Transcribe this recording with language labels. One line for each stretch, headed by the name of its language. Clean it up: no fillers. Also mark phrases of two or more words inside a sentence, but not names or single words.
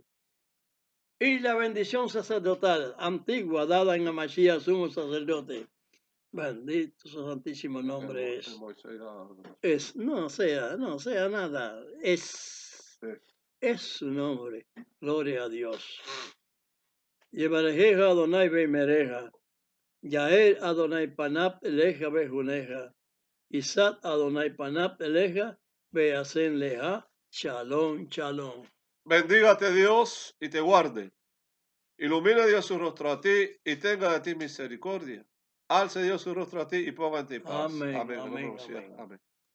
Spanish: Y la bendición sacerdotal antigua dada en Amashiach, sumo sacerdote. Bendito su santísimo nombre es. No sea nada. Es su nombre. Gloria a Dios.
Hebrew: יברכך אדני וישמרך. יאר אדני פניו אליך ויחנך. ישא אדני פניו אליך וישם לך. שלום, שלום.
Spanish: Bendígate Dios y te guarde. Ilumine Dios su rostro a ti y tenga de ti misericordia. Alce Dios su rostro a ti y ponga en ti paz. Amén, Amén. amén, amén. Amén.